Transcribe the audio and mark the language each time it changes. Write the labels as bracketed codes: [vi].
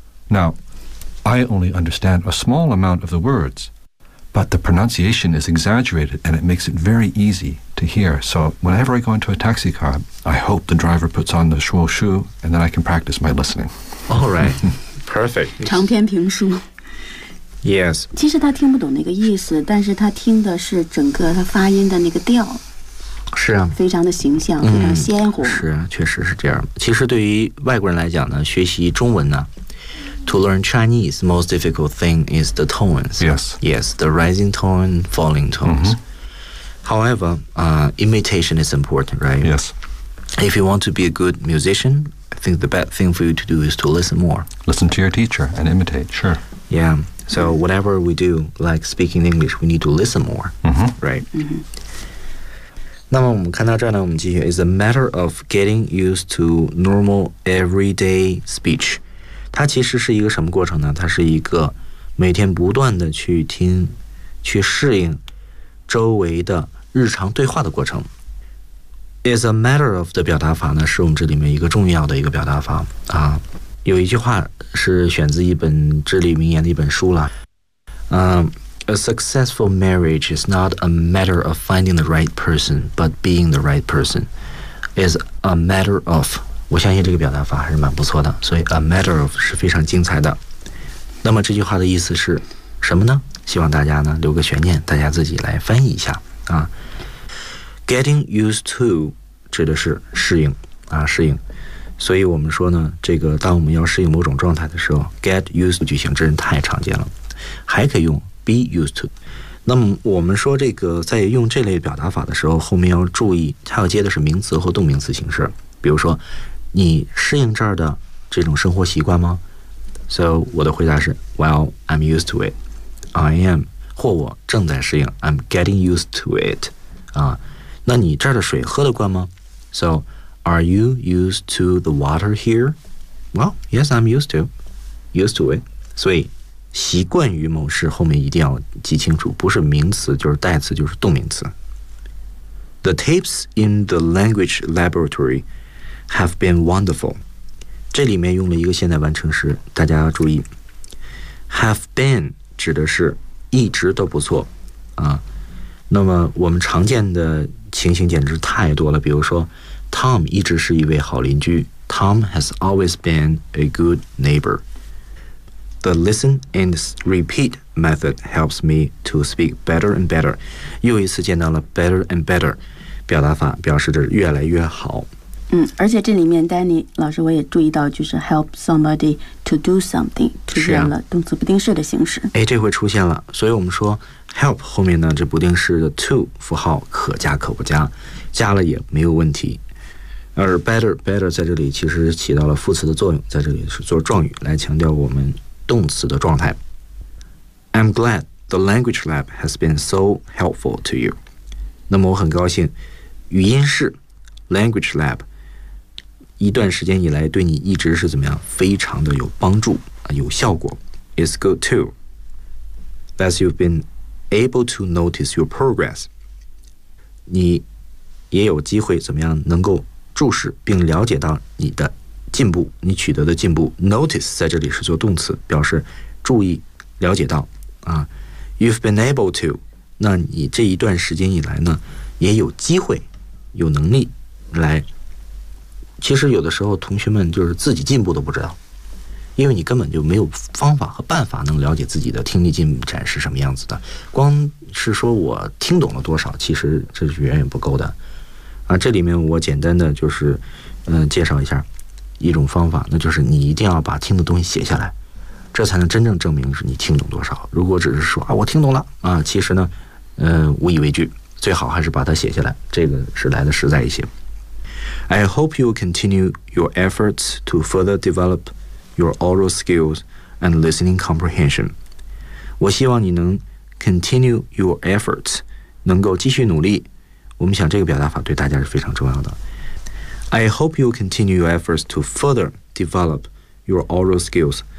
[en] Now, I only understand a small amount of the words, but the pronunciation is exaggerated, and it makes it very easy to hear. So whenever I go into a taxi car, I hope the driver puts on the shuo shu, and then I can practice my listening. All right. Perfect. [zh] 长篇评书。 [en] Yes. [zh] 其实他听不懂那个意思，但是他听的是整个他发音的那个调。是啊。非常的形象，非常鲜活。是啊，确实是这样。其实对于外国人来讲呢，学习中文呢， [en] To learn Chinese, most difficult thing is the tones. Yes. Yes, the rising tone, falling tones. Mm-hmm. However, imitation is important, right? Yes. If you want to be a good musician, I think the best thing for you to do is to listen more. Listen to your teacher and imitate, sure. Yeah, so whatever we do, like speaking English, we need to listen more, mm-hmm. [zh] right? Mm-hmm. 那么我们看到这儿呢，我们继续。 [en] It's a matter of getting used to normal everyday speech. [zh] 它其实是一个什么过程呢？它是一个每天不断的去听、去适应周围的日常对话的过程。 [en] Is a matter of [zh] 的表达法呢，是我们这里面一个重要的一个表达法啊。有一句话是选自一本至理名言的一本书了。 [en] A successful marriage is not a matter of finding the right person, but being the right person. Is a matter of. [zh] 我相信这个表达法还是蛮不错的，所以 a matter of 是非常精彩的。那么这句话的意思是什么呢？希望大家呢留个悬念，大家自己来翻译一下啊。 Getting used to 指的是适应啊，适应。所以我们说呢，这个当我们要适应某种状态的时候 ，get used to 句型真是太常见了，还可以用 be used to。那么我们说这个在用这类表达法的时候，后面要注意它要接的是名词或动名词形式。比如说你适应这儿的这种生活习惯吗？ [en] So [zh] 我的回答是 [en] Well, I'm used to it. I am [zh] 或我正在适应 [en] I'm getting used to it. [zh] 啊，那你这儿的水喝得惯吗？ [en] So Are you used to the water here? Well, yes, I'm used to it. [zh] 所以习惯于某事后面一定要记清楚，不是名词就是代词就是动名词。 [en] The tapes in the language laboratory have been wonderful. [zh] 这里面用了一个现在完成时，大家要注意。Have been 指的是一直都不错啊。那么我们常见的情形简直太多了，比如说 ，Tom 一直是一位好邻居。 [en] Tom has always been a good neighbor. The listen and repeat method helps me to speak better and better. [zh] 又一次见到了 better and better 表达法，表示着越来越好。而且这里面 Danny 老师我也注意到，就是 help somebody to do something 出现了动词不定式的形式。哎，这回出现了，所以我们说 help 后面呢这不定式的 to 符号可加可不加，加了也没有问题。而 better 在这里其实起到了副词的作用，在这里是做状语来强调我们动词的状态。 [en] I'm glad the language lab has been so helpful to you. [zh] 那么我很高兴语音室 language lab一段时间以来对你一直是怎么样非常的有帮助有效果。 [en] It's good too that you've been able to notice your progress. [zh] 你也有机会怎么样能够注视并了解到你的进步，你取得的进步。notice 在这里是做动词，表示注意了解到啊。 You've been able to， 那你这一段时间以来呢也有机会有能力来，其实有的时候同学们就是自己进步都不知道，因为你根本就没有方法和办法能了解自己的听力进展是什么样子的，光是说我听懂了多少其实这是远远不够的啊。这里面我简单的就是介绍一下一种方法，那就是你一定要把听的东西写下来，这才能真正证明是你听懂多少。如果只是说啊我听懂了啊，其实呢无以为据，最好还是把它写下来，这个是来的实在一些。 [en] I hope you continue your efforts to further develop your oral skills and listening comprehension. [zh] 我希望你能 [en] continue your efforts， [zh] 能够继续努力。我们想这个表达法对大家是非常重要的。 [en] I hope you continue your efforts to further develop your oral skills。